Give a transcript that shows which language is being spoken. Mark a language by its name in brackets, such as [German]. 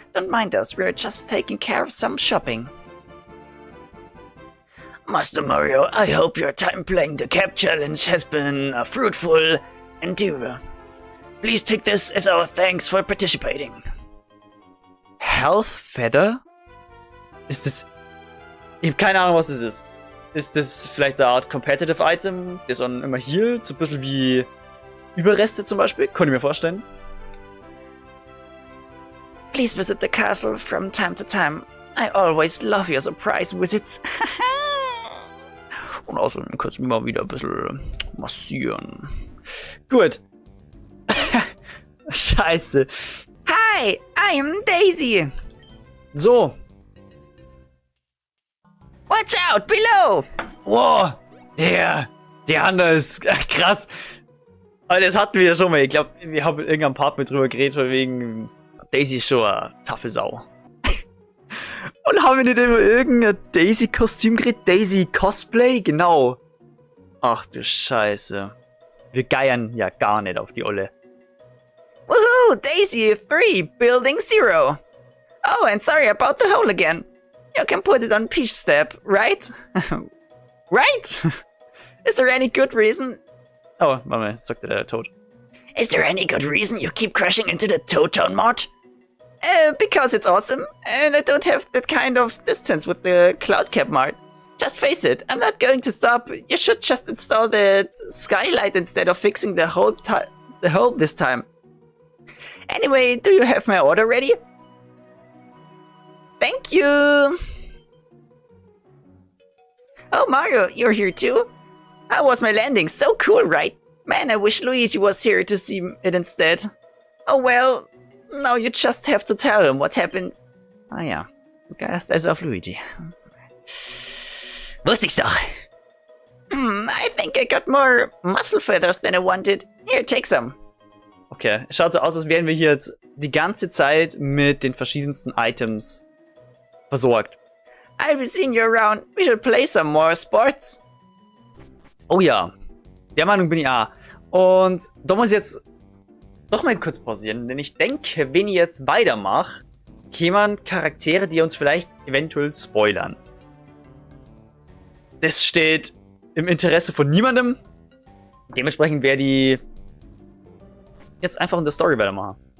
[English] Don't mind us, we're just taking care of some shopping. Master Mario, I hope your time playing the Cap Challenge has been a fruitful endeavor. Please take this as our thanks for participating. [German] Health Feather? Ist das... Ich habe keine Ahnung, was das ist. Ist das vielleicht eine Art Competitive Item, das dann immer healt? So ein bisschen wie Überreste zum Beispiel? Könnte ich mir vorstellen. [English] Please visit the castle from time to time. I always love your surprise visits. [German] Und außerdem kannst du mich mal wieder ein bisschen massieren. Gut. Scheiße. [English] Hi, I am Daisy. So. Watch out, below. [German] Wow. Der Hunter ist krass. Aber das hatten wir ja schon mal. Ich glaube, wir haben in irgendeinem Part mit drüber geredet, von wegen Daisy ist schon eine taffe Sau. Und haben wir nicht immer irgendein Daisy-Kostüm geredet? Daisy-Cosplay? Genau. Ach du Scheiße. Wir geiern ja gar nicht auf die Olle. [English] Woohoo! Daisy 3, Building 0. Oh, and sorry about the hole again. You can put it on Peach's step, right? Right? Is there any good reason? [German] Oh, warte mal, sagte der Toad. [English] Is there any good reason you keep crashing into the Toad mod? Because it's awesome, and I don't have that kind of distance with the Cloudcap mod. Just face it, I'm not going to stop. You should just install the skylight instead of fixing the hole this time. Anyway, do you have my order ready? Thank you! Oh, Mario, you're here too? How was my landing? So cool, right? Man, I wish Luigi was here to see it instead. Oh well, now you just have to tell him what happened. [German] Ah ja, du geierst also auf Luigi. Wusste ich's doch. [English] I think I got more muscle feathers than I wanted. Here, take some. [German] Okay, es schaut so aus, als wären wir hier jetzt die ganze Zeit mit den verschiedensten Items versorgt. [English] I'll be seeing you around. We should play some more sports. [German] Oh ja, der Meinung bin ich auch. Und da muss ich jetzt doch mal kurz pausieren, denn ich denke, wenn ich jetzt weitermache, kämen Charaktere, die uns vielleicht eventuell spoilern. Das steht im Interesse von niemandem. Dementsprechend werde ich jetzt einfach in der Story weitermachen.